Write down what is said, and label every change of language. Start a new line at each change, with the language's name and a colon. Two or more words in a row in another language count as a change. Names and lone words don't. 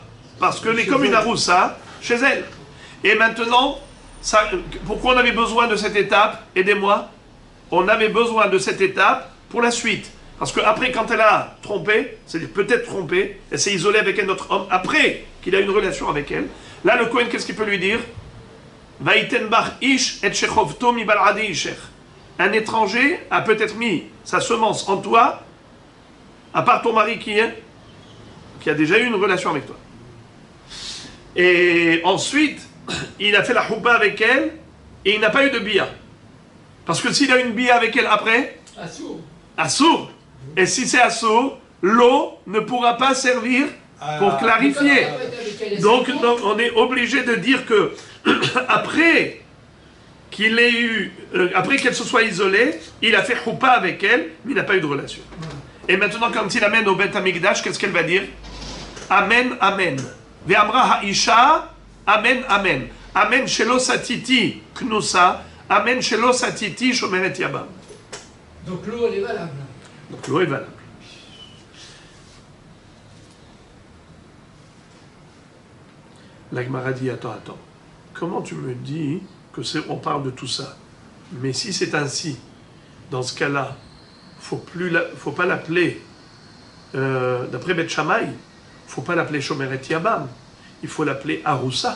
French: Parce qu'elle est comme une Aroussa chez elle. Et maintenant, pourquoi on avait besoin de cette étape? Aidez-moi. On avait besoin de cette étape pour la suite. Parce qu'après, quand elle a trompé, c'est-à-dire peut-être trompé, elle s'est isolée avec un autre homme, après qu'il a une relation avec elle, là, le Kohen, qu'est-ce qu'il peut lui dire?
Hebrew: ויתן בך איש את שכבתו מבלעדי אישך.
French: Un étranger a peut-être mis sa semence en toi, à part ton mari qui a déjà eu une relation avec toi. Et ensuite, il a fait la choupa avec elle, et il n'a pas eu de bia. Parce que s'il a une bia avec elle après, assour. Et si c'est assour, l'eau ne pourra pas servir pour clarifier. Donc on est obligé de dire que après qu'il ait eu, après qu'elle se soit isolée, il a fait choupa avec elle, mais il n'a pas eu de relation. Et maintenant, quand il amène au Beth Amikdash, qu'est-ce qu'elle va dire?
Hebrew: אמן, אמן. ואמרה האשה, אמן, אמן. אמן שלא סטיתי כנוסה, אמן שלא סטיתי שומרת יבם.
French: Donc l'eau, elle est valable. Donc l'eau est valable. La Gemara dit, attends. Comment tu me dis que on parle de tout ça? Mais si c'est ainsi, dans ce cas-là, faut pas l'appeler, d'après Beth Shammai, faut pas l'appeler
Hebrew: שומרת יבם,
French: il faut l'appeler Aroussa.